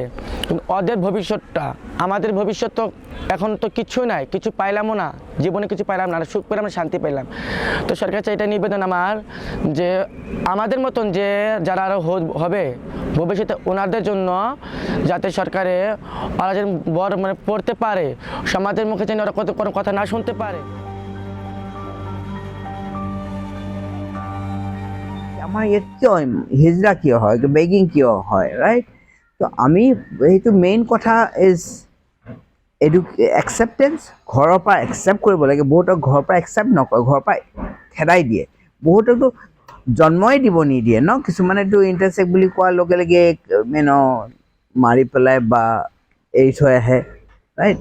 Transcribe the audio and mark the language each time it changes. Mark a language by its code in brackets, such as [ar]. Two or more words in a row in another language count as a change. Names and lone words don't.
[bn] কিন্তু ওদের ভবিষ্যৎটা, আমাদের ভবিষ্যৎ তো এখন তো কিছু নাই, কিছু পাইলামও না, জীবনে কিছু পাইলাম না, সুখ পেলাম না, শান্তি পেলাম। তো সরকার কাছে এটা নিবেদন আমার, যে আমাদের মতন যে যারা আরও হবে ভবিষ্যতে, ওনাদের জন্য যাতে সরকারে ওরা যেন বড় মানে পড়তে পারে, সমাজের মুখে যেন ওরা কোনো কথা না শুনতে পারে। [as] আমাৰ ইয়াত কিয় হিজৰা কিয় হয়, বেগিং কিয় হয়, ৰাইট? তো আমি সেইটো মেইন কথা [en] is acceptance. [as] ঘৰৰ পৰা একচেপ্ট কৰিব লাগে। বহুতক ঘৰৰ পৰা একচেপ্ট নকৰে, ঘৰৰ পৰা খেদাই দিয়ে। বহুতকতো জন্মই দিব নিদিয়ে ন, কিছুমানেতো ইণ্টাৰচেক্ট বুলি কোৱাৰ লগে লগে মাৰি পেলাই বা এৰি থৈ আহে, ৰাইট?